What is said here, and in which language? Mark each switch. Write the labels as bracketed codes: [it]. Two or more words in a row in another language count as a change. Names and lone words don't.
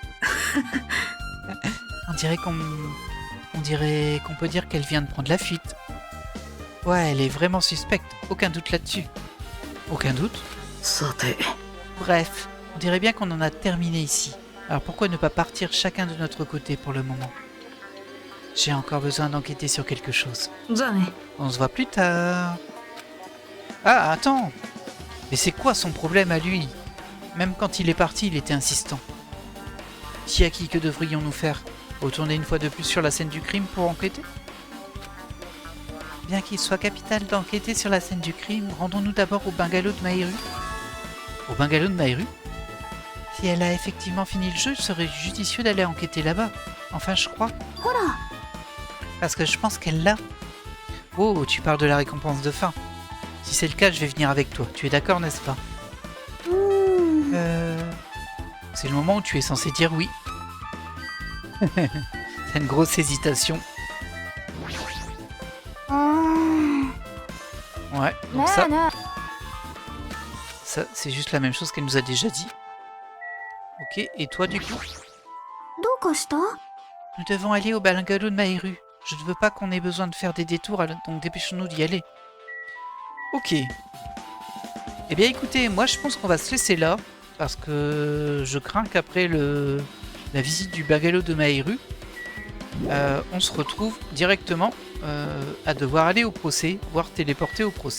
[fr] On dirait qu'on peut dire qu'elle vient de prendre la fuite. Ouais, elle est vraiment suspecte, aucun doute là-dessus. Aucun doute? [ja] さて、 [fr] Bref, on dirait bien qu'on en a terminé ici. Alors pourquoi ne pas partir chacun de notre côté pour le moment? J'ai encore besoin d'enquêter sur quelque chose. [ja] じゃあね。 [fr] On se voit plus tard. Ah, attends. Mais c'est quoi son problème à lui? Même quand il est parti, il était insistant. Chiaki, que devrions-nous faire? Retourner une fois de plus sur la scène du crime pour enquêter? Bien qu'il soit capital d'enquêter sur la scène du crime, rendons-nous d'abord au bungalow de Maïru. Au bungalow de Maïru? Si elle a effectivement fini le jeu, il serait judicieux d'aller enquêter là-bas. Enfin, je crois. [ja] ほら [fr] Parce que je pense qu'elle l'a. Oh, tu parles de la récompense de fin. Si c'est le cas, je vais venir avec toi. Tu es d'accord, n'est-ce pas? うーん C'est le moment où tu es censé dire oui. C'est une grosse hésitation. うーん Ouais, [ja] ね [fr] donc [ja] えね [fr] ça c'est juste la même chose qu'elle nous a déjà dit. Ok, et toi du coup? [ja] えどうかした [fr] Nous devons aller au bungalow de Maïru. Je ne veux pas qu'on ait besoin de faire des détours, donc dépêchons-nous d'y aller. Ok. Eh bien écoutez, moi je pense qu'on va se laisser là, parce que je crains qu'après la visite du bungalow de Maïru, on se retrouve directement à devoir aller au procès, voire téléporter au procès.